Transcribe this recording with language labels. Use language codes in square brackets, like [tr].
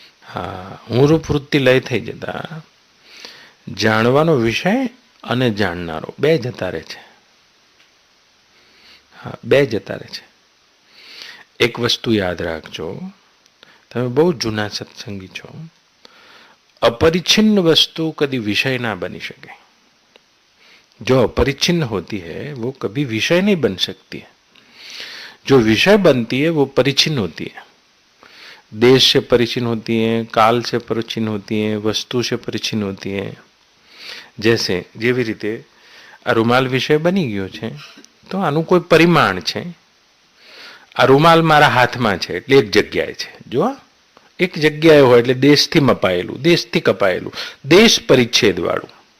[gu] હા, હું રૂપ વૃત્તિ લય થઈ જતા જાણવાનો વિષય અને જાણનારો બે જતા રહે છે. હા, બે જતા રહે છે. એક વસ્તુ યાદ રાખજો, તમે બહુ જૂના સત્સંગી છો, [hi] अपरिच्छिन्न वस्तु कभी विषय ना बनी सके. जो अपरिच्छिन्न होती है वो कभी विषय नहीं बन सकती है. जो विषय बनती है वो परिच्छिन्न होती है. देश से परिचिन होती है, काल से परिचिन होती है, वस्तु से परिचिन होती है. [gu] जैसे જેવી રીતે આ રૂમાલ વિષય બની ગયો છે તો આનું કોઈ પરિમાણ છે. આ રૂમાલ મારા હાથમાં છે એટલે એક જગ્યાએ છે. જો એક જગ્યાએ હોય એટલે દેશથી મપાયેલું, દેશથી કપાયેલું, દેશ પરિચ્છેદ વાળું.